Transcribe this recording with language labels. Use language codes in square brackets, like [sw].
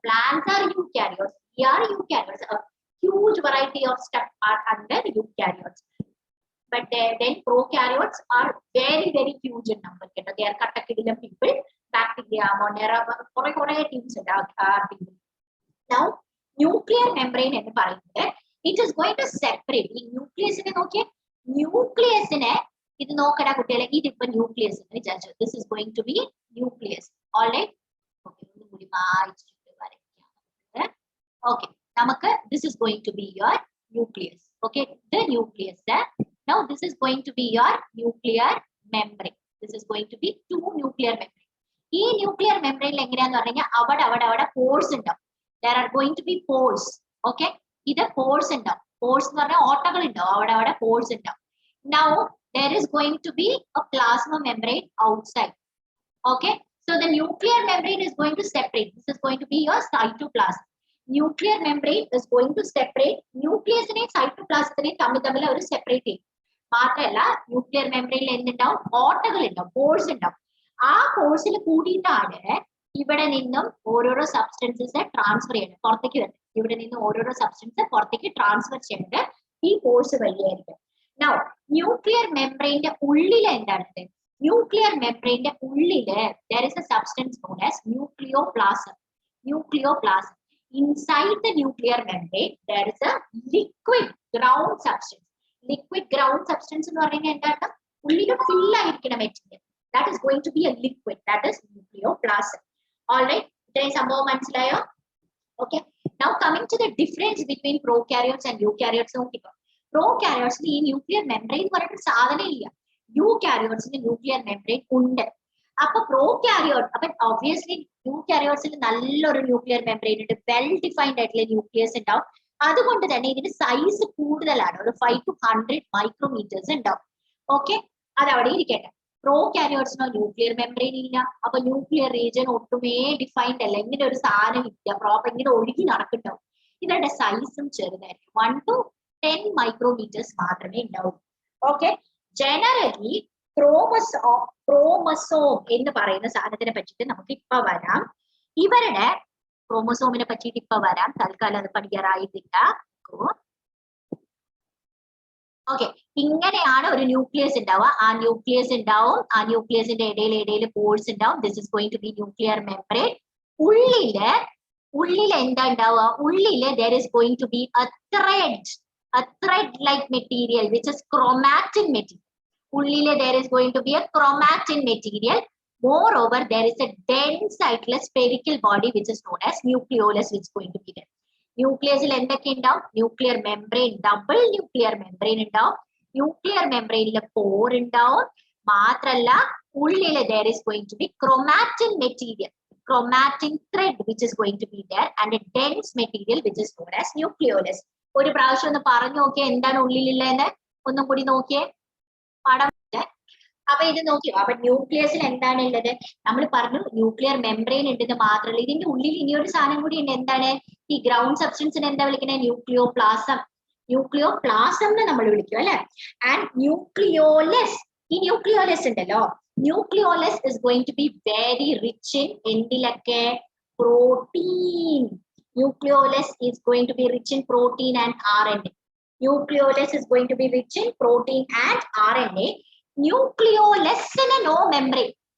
[en] Plants are eukaryotes. We are eukaryotes. A huge variety of stuff are under eukaryotes. But then prokaryotes are very, very huge in number. They are katakidilum people, bacteria, monera, kore teams are people. Now, nuclear membrane [ml] എന്ന് പറയുന്നത് [en] it is going to separate. [ml] ഈ ന്യൂക്ലിയസിനെ നോക്കിയേ, ന്യൂക്ലിയസിനെ ഇത് നോക്കടാ കുട്ടികളെ, ഇതിപ്പോ nucleus എന്ന് വിചാരിച്ചു. [en] This is going to be nucleus. All right. [ml] Okay, ഒന്നും കൂടി വായിച്ചിട്ട് വരയ്ക്കാം. [en] Okay, നമുക്ക് this is going to be your nucleus. Okay, the nucleus. Now this is going to be your nuclear membrane. This is going to be two nuclear membrane. [ml] ഈ nuclear membrane എങ്ങനെയാന്ന് പറഞ്ഞാൽ അവിടെ pores ഉണ്ടാവും. [en] There are going to be pores. [ml] Okay, ഇത് pores ഉണ്ടാവും. Pores എന്ന് പറഞ്ഞാൽ ഓട്ടകൾ ഉണ്ടാവും. അവിടെ pores ഉണ്ടാവും. [en] Now there is going to be a plasma membrane outside. Okay, so the nuclear membrane is going to separate. This is going to be your cytoplasm. Nuclear membrane is going to separate nucleus and cytoplasm [ml] തമ്മിൽ അവർ separate ചെയ്യും. മാത്രമല്ല nuclear മെംബ്രെയിനിൽ എന്തുണ്ടാവും, ഓട്ടകൾ ഉണ്ടാവും, pores ഉണ്ടാവും. ആ പോഴ്സിൽ കൂടിയിട്ടാണ് ഇവിടെ നിന്നും ഓരോരോ സബ്സ്റ്റൻസസ് ട്രാൻസ്ഫർ ചെയ്യുന്നത്, പുറത്തേക്ക് വരുന്നത്. ഇവിടെ നിന്ന് ഓരോരോ സബ്സ്റ്റൻസ് പുറത്തേക്ക് ട്രാൻസ്ഫർ ചെയ്യുന്നത് ഈ പോഴ്സ് വഴിയായിരിക്കും. നൗ ന്യൂക്ലിയർ മെംബ്രെയിന്റെ ഉള്ളിൽ എന്താണ്? ന്യൂക്ലിയർ മെംബ്രെയിന്റെ ഉള്ളില് [en] there is a substance known as nucleoplasm. Inside the nuclear membrane there is a liquid ground substance. [ml] Liquid ground substance എന്ന് പറയുന്നത് എന്താണ്? ഉള്ളിൽ ഫിൽ ആയിരിക്കണം material. [en] That is going to be a liquid. That is nucleoplasm. All right. [ml] ഇത്രയും സംഭവം മനസ്സിലായോ? [en] Okay. Now coming to the difference between prokaryotes and eukaryotes. [ml] നോക്കിക്കോ. Prokaryotes ഈ ന്യൂക്ലിയർ മെംബ്രെയിൻ പറഞ്ഞിട്ട് സാധനം ഇല്ല. eukaryotes ന്യൂക്ലിയർ മെംബ്രെയിൻ ഉണ്ട്. അപ്പൊ പ്രോകാരിയോട്ട്, അപ്പൊ ഒബ്വിയസ്ലി യൂകാരിയോട്സിൽ നല്ലൊരു ന്യൂക്ലിയർ മെംബ്രെയിൻ ഉണ്ട്, വെൽ ഡിഫൈൻഡ് ആയിട്ടുള്ള ന്യൂക്ലിയസ് ഉണ്ടാവും. അതുകൊണ്ട് തന്നെ ഇതിന്റെ സൈസ് കൂടുതലാണ്, ഒരു 5 to 100 മൈക്രോമീറ്റേഴ്സ് ഉണ്ടാവും. ഓക്കെ, അതവിടെ ഇരിക്കട്ടെ. പ്രോകാരിയോട്സിനോ ന്യൂക്ലിയർ മെംബ്രെയിൻ ഇല്ല. അപ്പൊ ന്യൂക്ലിയർ റീജിയൻ ഒട്ടുമേ ഡിഫൈൻഡ് അല്ല. ഇങ്ങനെ ഒരു സാധനം ഇല്ല, പ്രോപ്പർ ഇങ്ങനെ ഒഴുകി നടക്കുന്നുണ്ടാവും. ഇവരുടെ സൈസും ചെറുതായിരിക്കും, 1 to 10 മൈക്രോമീറ്റേഴ്സ് മാത്രമേ ഉണ്ടാവൂ. ഓക്കെ, ജനറലി ക്രോമസോം എന്ന് പറയുന്ന സാധനത്തിനെ പറ്റിയിട്ട് നമുക്ക് ഇപ്പൊ വരാം. ഇവരുടെ ക്രോമസോമിനെ പറ്റിയിട്ട് ഇപ്പൊ വരാം, തൽക്കാലം അത് പഠിക്കാറായിട്ടില്ല. ഓക്കെ, ഇങ്ങനെയാണ് ഒരു ന്യൂക്ലിയസ് ഉണ്ടാവുക. ആ ന്യൂക്ലിയസിന്റെ ഇടയിൽ പോഴ്സ് ഉണ്ടാവും. [en] This is going to be nuclear membrane. [ml] ഉള്ളില് എന്താ ഉണ്ടാവുക? [en] ഉള്ളില് there is going to be a thread like material which is chromatin material. ഉള്ളില് there is going to be a chromatin material. Moreover, there is a dense spherical body which is known as nucleolus, which is going to be there. [ml] ന്യൂക്ലിയസിൽ എന്തൊക്കെ ഉണ്ടാവും? Nuclear membrane, double nuclear membrane ഉണ്ടാവും. Nuclear മെംബ്രെയിനിൽ പോർ ഉണ്ടാവും. മാത്രല്ല ഉള്ളില് [en] there is going to be chromatin material, chromatin thread which is going to be there, and a dense material which is known as nucleolus. [ml] ഒരു പ്രാവശ്യം ഒന്ന് പറഞ്ഞു നോക്കിയേ എന്താണ് ഉള്ളിലുള്ളതെന്ന്. ഒന്നും കൂടി നോക്കിയേ പടം. അപ്പൊ ഇത് നോക്കിയോ, അപ്പൊ ന്യൂക്ലിയസിൽ എന്താണ് ഉള്ളത്? നമ്മൾ പറഞ്ഞു ന്യൂക്ലിയർ മെംബ്രെയിൻ ഉണ്ടെന്ന് മാത്രമല്ല, ഇതിന്റെ ഉള്ളിൽ ഇനിയൊരു സാധനം കൂടി ഉണ്ട്. എന്താണ്? ഈ ഗ്രൗണ്ട് സബ്സ്റ്റൻസിനെ എന്താ വിളിക്കുന്നത്? ന്യൂക്ലിയോപ്ലാസം എന്ന് നമ്മൾ വിളിക്കും അല്ലെ. [en] and nucleolus, [ml] ഈ ന്യൂക്ലിയോലസ് ഉണ്ടല്ലോ, [en] nucleolus is going to be very rich in [ml] എന്തിലൊക്കെ? [en] Protein. Nucleolus is going to be rich in protein and RNA. Nucleolus is going to be rich in protein and RNA. Nucleolus in a no membrane.